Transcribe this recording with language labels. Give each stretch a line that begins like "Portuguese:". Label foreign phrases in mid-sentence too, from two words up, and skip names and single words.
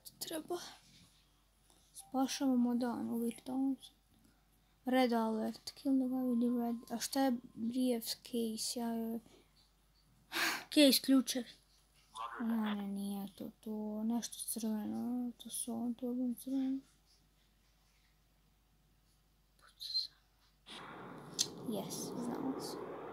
Croatian: treba. Spašavamo dan u virtualnom.
English: Red alert, kill the guy with the red.
Croatian: A šta je briefcase? Case, ključevi. Ne, nije to nešto crveno. To su on, to je crveno. Yes, znamo se.